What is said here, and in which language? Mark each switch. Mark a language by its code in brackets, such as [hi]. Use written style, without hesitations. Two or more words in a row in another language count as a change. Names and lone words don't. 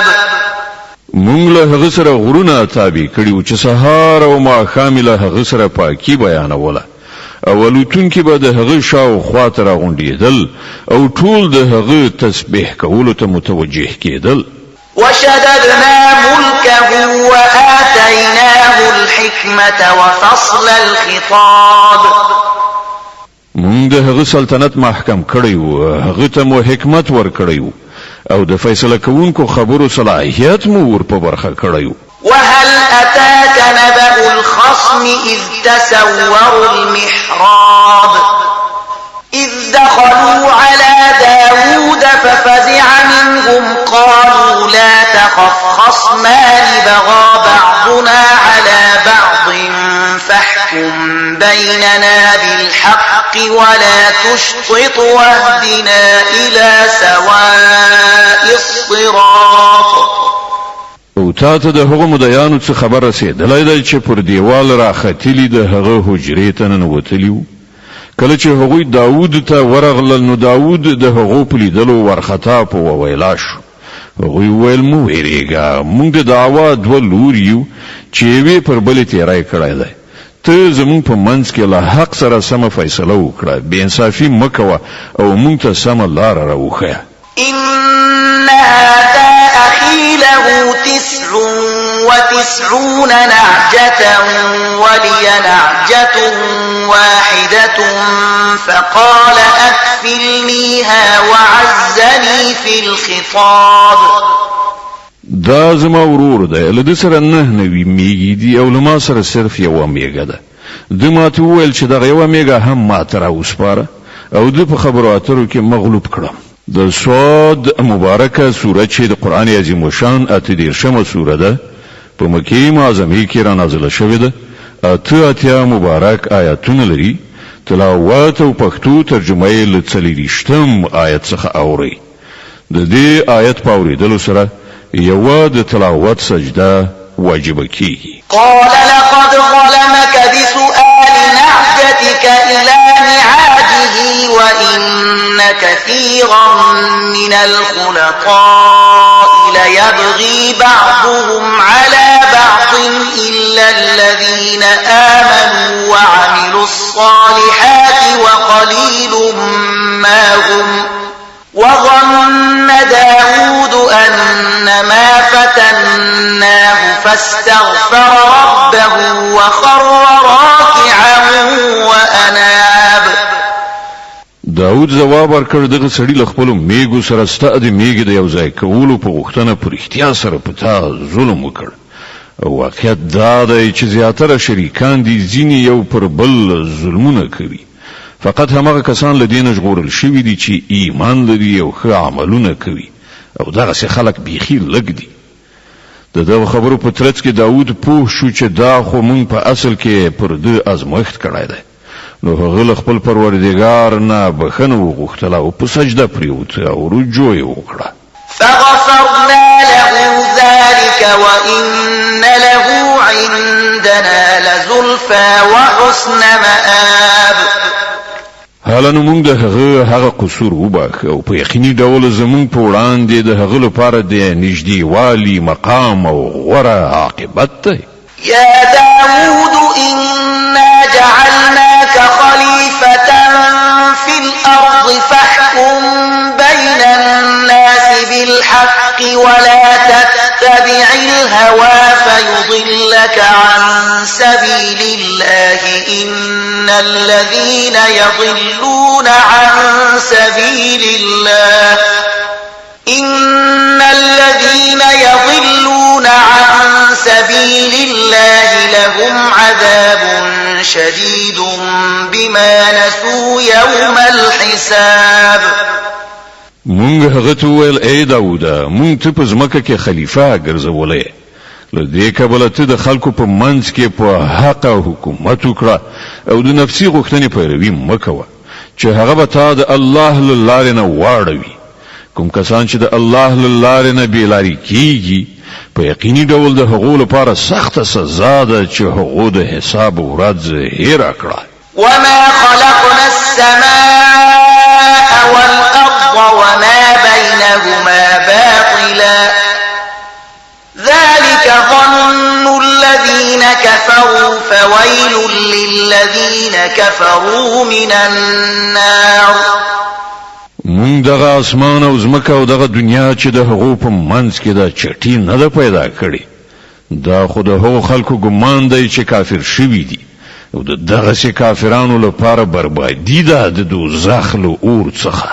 [ps] مونږ له هغه سره غرونه تابع کړیو چې سهار او ماښام له هغه سره پاکي بیانوله او الوتونکي به د هغه شاوخوا ته راغونډېدل او ټول د هغه تسبیح کولو ته متوجه کېدل. [ar] وشددنا ملكه وآتيناه الحكمة وفصل الخطاب. [ps] مونږ د هغه سلطنت محکم کړیو، هغه ته مو حکمت ورکړیو او د فیصله کوونکو خبرو صلاحیت مو ور په برخه کړیو. [ar] وهل أتاك نبأ الخصم إذ تسوروا المحراب إذ دخلوا على داود ففزع منهم قالوا لا تخف خصمان بغى بعضنا على بعض فاحكم بيننا بالحق ولا تشطط واهدنا إلى سواء الصراط. [ps] او تا ته د هغو مدیانو څخه خبر رسېدلی دی چې پر دیوال راختلي د هغه حجرې ته ننوتلي وو. کله چې هغوی داود ته ورغلل نو داود د هغو په لیدلو وارخطا په وویلا شو. هغوی وویل مه ویرېږه، موږ د دعوا دوه لوري یو چې یوې پر بلې تیری کړی دی. ته زموږ په منځ کې له حق سره سمه فیصله وکړه، بې انصافي مه کوه او موږ ته سمه لاره راوښیه. [ar] إن هذا أخي له 99 نعجة ولي نعجة واحدة فقال أكفلنيها وعزني في الخطاب. [ps] دا زما ورور دی، له ده سره 9 نوي میږي دي او له ما سره صرف یوه میږه ده. ده ماته وویل چې دغه یوه میږه هم ماته راوسپاره او ده په خبرو اترو کې مغلوب کړم. د صاد مبارکه سوره چې د قرآن عظیم الشان 38مه سوره ده په مکې معظمې کې را نازله شوې ده. 88 مبارک آیاتونه لري. تلاوت او پښتو ترجمه یې له 40 آیت څخه اوري. د دې آیت په اورېدلو سره یوه د تلاوت سجده واجب کیږي. [ar] قال لقد ظلمك بسؤال نعجتك إلى نعاجه وإن كثيرا من الخلطاء ليبغي بعضهم على بعض إلا الذين آمنوا وعملوا الصالحات وقليل ما هم. وظن داود أنما فتناه فاستغفر ربه وخر راكعا وأناب. [ps] داود جواب ورکړ دغه سړي له خپلو میږو سره ستا د میږې د یو ځای کولو په غوښتنه په رښتیا سره په تا ظلم وکړ. واقعیت دا دی چې زیاتره شریکان دي ځینې یو پر بل ظلمونه کوي. فقط همغه کسان له دینه ژغورل شوي دي چې ایمان لري او ښه عملونه کوي او دغسې خلک بیخي لږ دي. د دغه خبرو په ترڅ کې داود پوه شو چې دا خو مونږ په اصل کې پر ده ازمایښت کړی دی. نو هغه له خپل پروردګار نه بخښنه وغوښتله او په سجده پرېوت او رجوع یې وکړه. [ar] فغفرنا له ذلك وإن له عندنا لزلفى وحسن مآب. [ps] حالا نو موږ د هغه قصور وباخ او په یقیني ډول زموږ په وړاندې د هغه لپاره د نږدې والی مقام او غوره عاقبت دی. [ar] يا داود إنا جعلناك خليفة في الأرض فاحكم بين الناس بالحق ولا تتبع الهوى فيضلك عن سبيل الله إن الذين يضلون عن سبيل الله لهم عذاب شديد بما نسوا يوم الحساب. [ps] مونږ هغه ته ویل ای داوده مونږ ته په ځمکه کې خلیفہ ګرځولې له دې کبله ته د خلکو په منځ کې په حق حکومت وکړه او د نفسي غوښتنې پیروي مه کوه چې هغه به تا د الله له لارې نه واړوي. کوم کسان چې د الله له لارې نه بېلارې کیږي په یقیني ډول د هغو لپاره سخته سزا ده چې هغو د حساب ورځ هېره کړه. [ar] وما خلقنا السماء والأرض وما بينهما باطلا ذلك ظن الذين كفروا فويل للذين كفروا من النار. [ps] مونږ دغه اسمان او زمکه او دغه دنیا چې د هغو په منځ کې د چټي نه ده پیدا کړي دا خو د هغو خلکو ګمان دی چې کافر شوي دي او د دغسې کافرانو لپاره بربادي ده د دوزخ له اور څخه.